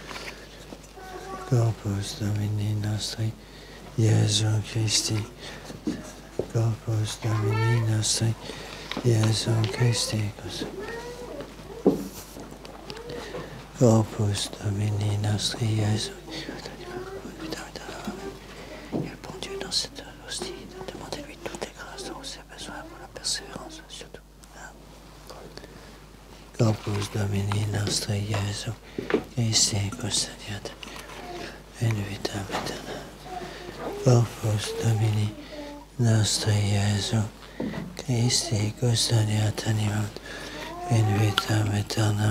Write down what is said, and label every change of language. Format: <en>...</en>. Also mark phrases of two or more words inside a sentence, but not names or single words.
<la>Corpus Domini nostri Iesu Christi. Corpus Domini nostri Iesu Christi. Corpus Domini nostri Jésus.</la> <fr>Il y a le bon Dieu dans cette hostie. Demandez-lui toutes les grâces dont vous avez besoin pour la persévérance, surtout.</fr> <la>Corpus Domini nostri Jésus. Christi custodiat in vitam aeterna. Corpus Domini nostri Jésus. Christi custodiat animam in vitam aeternam.</la>